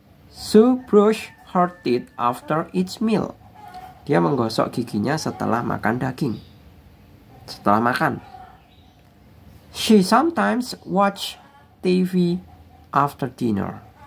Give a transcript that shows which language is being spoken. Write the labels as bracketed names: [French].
[English] Sue brush her teeth after each meal. [Indonesian] Dia menggosok giginya setelah makan daging. Setelah makan. [English] She sometimes watch TV after dinner.